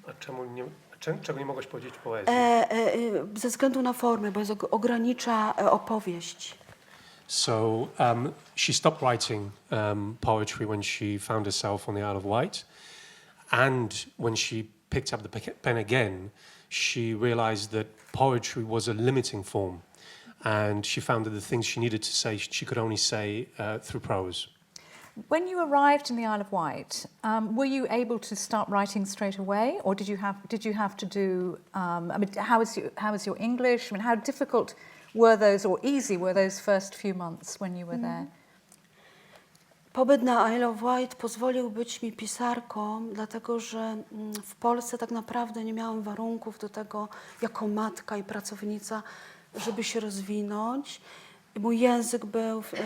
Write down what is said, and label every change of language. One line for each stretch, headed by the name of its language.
Polish: A czego nie mogłaś powiedzieć w poezji? Ze względu na formę, bo ogranicza opowieść.
English: So she stopped writing poetry when she found herself on the Isle of Wight, and when she picked up the pen again, she realized that poetry was a limiting form, and she found that the things she needed to say, she could only say through prose. When you arrived in the Isle of Wight, were you able to start writing straight away, or did you have to do? I mean, how was your English? I mean, how difficult were those, or easy were those first few months when you were there?
Polish: Pobyt na Isle of Wight pozwolił być mi pisarką, dlatego że w Polsce tak naprawdę nie miałam warunków do tego, jako matka i pracownica, żeby się rozwinąć. Mój język był...